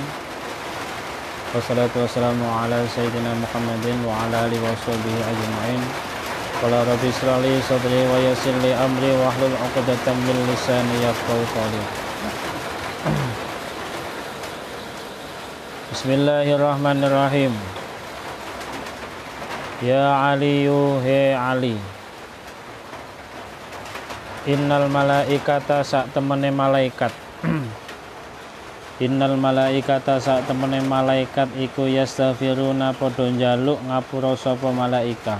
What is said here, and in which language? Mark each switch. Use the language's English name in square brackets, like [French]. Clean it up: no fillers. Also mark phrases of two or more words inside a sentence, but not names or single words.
[Arabic] والصلاة والسلام على سيدنا محمد وعلى آله وصحبه أجمعين. قال رب اشرح لي صدري ويسر لي أمري واحلل عقدة من لساني يفقهوا قولي. بسم الله الرحمن الرحيم. يا علي [Javanese] he Ali, [Arabic] إن الملائكة [Javanese] sak temene malaikat. [Arabic] إن الملائكة [Javanese] sak temene malaikat iku yastaghfiruna padha njaluk ngapura sapa malaika.